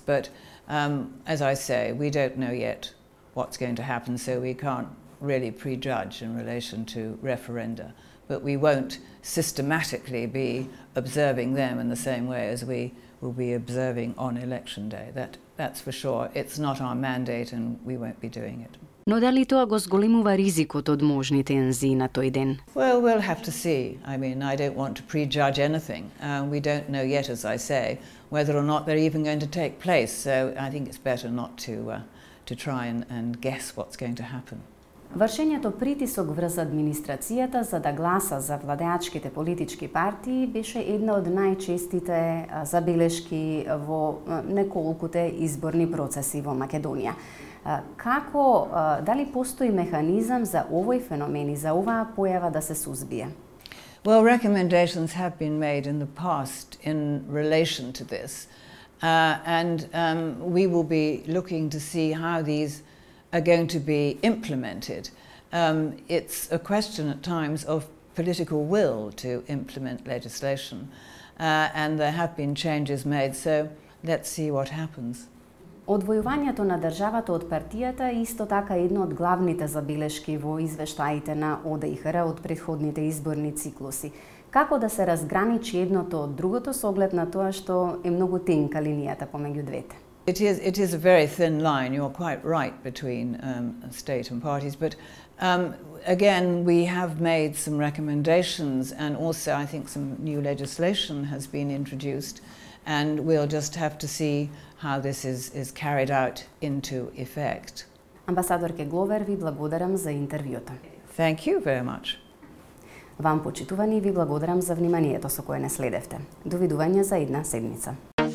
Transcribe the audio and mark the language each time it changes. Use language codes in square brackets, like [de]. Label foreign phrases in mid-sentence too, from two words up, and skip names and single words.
[en] But as I say, we don't know yet what's going to happen, so we can't really prejudge in relation to referenda. But we won't systematically be observing them in the same way as we will be observing on election day. That's for sure. It's not our mandate and we won't be doing it. [mk] Но дали тоа го зголемува ризикот од можни тензии на тој ден? [en] Well, we'll have to see. I mean, I don't want to prejudge anything. We don't know yet, as I say, whether or not they're even going to take place. So I think it's better not to try and guess what's going to happen. [mk] Вршењето притисок врз администрацијата за да гласа за владеачките политички партии беше една од најчестите забелешки во неколкуте изборни процеси во Македонија. Како, дали постои механизам за овој феномен и за оваа појава да се сузбие? [en] Well, recommendations have been made in the past in relation to this. And we will be looking to see how these are going to be implemented. It's a question at times of political will to implement legislation, and there have been changes made, so let's see what happens. [mk] Одвојувањето на државата од партијата е исто така едно од главните забелешки во извештаите на ОДИХР од претходните изборни циклуси. Како да се разграничи едното од другото со оглед на тоа што е многу тенка линијата помеѓу двете? [en] It is a very thin line, you're quite right, between state and parties, but again, we have made some recommendations and also I think some new legislation has been introduced, and we'll just have to see how this is carried out into effect. [mk] Амбасадорке Гловер, ви благодарам за интервјуто. [en] Thank you very much. [mk] Вам, почитувани, ви благодарам за вниманието со кое не следевте. Довидување за една седмица.